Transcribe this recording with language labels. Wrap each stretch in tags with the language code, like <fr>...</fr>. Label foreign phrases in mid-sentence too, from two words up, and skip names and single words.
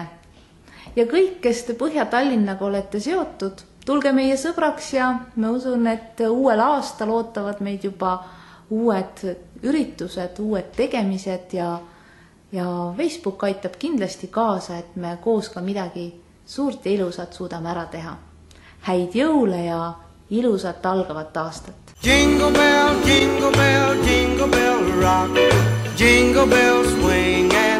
<et>Ja kõik, kes te Põhja-Tallinnaga olete seotud, tulge meie sõbraks ja me usun, et uuel aastal ootavad meid juba uued üritused, uued tegemised ja Facebook aitab kindlasti kaasa, et me koos ka midagi suurt ja ilusat suudame ära teha. Häid jõule ja ilusat algavat aastat.</et> <en>Jingle bell, jingle bell, jingle bell rock. Jingle bell swing.</en>